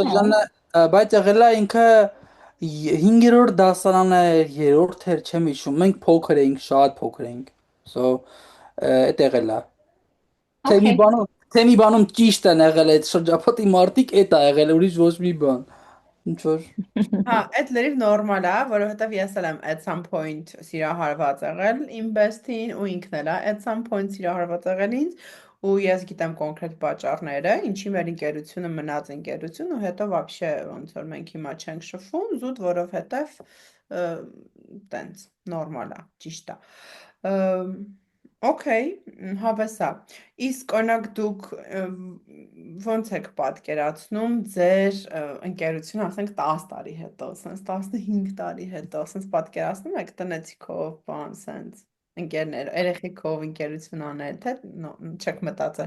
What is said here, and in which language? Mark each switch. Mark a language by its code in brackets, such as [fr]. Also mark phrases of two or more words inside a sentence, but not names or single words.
[hy] այդ շրջանը բայց եղել է ինքը 5-րդ դասարանը, 3-րդ էր, չեմ հիշում, մենք փոքր էինք, շատ փոքր էինք։ So, այդ եղել է։ Okay. Թե մի բանում ճիշտ են եղել այդ շրջապատի մարդիկ, այդ է եղել, ուրիշ ոչ մի բան։ Ինչ որ Հա, այդ լրիվ նորմալ է, որովհետև ես էլ եմ [en] at some point [hy] սիրահարված եղել իմ bestie-ին ու ինքն էլ է [en] at some point [hy] սիրահարված եղել ինձ ու ես գիտեմ կոնկրետ պատճառները, ինչի մեր ընկերությունը մնաց ընկերություն ու հետո вообще ոնց որ մենք հիմա չենք շփվում, զուտ որովհետև տենց նորմալ է, ճիշտ է։ Okay, հավեսա։ Իսկ օրինակ դուք ոնց եք պատկերացնում ձեր ընկերությունը, ասենք 10 տարի հետո, ասենք 15 տարի հետո, ասենք պատկերացնում եք տնեցիքով, բան, ասենց ընկերներ, երեխեքով ընկերություն անել, թե չեք մտածել։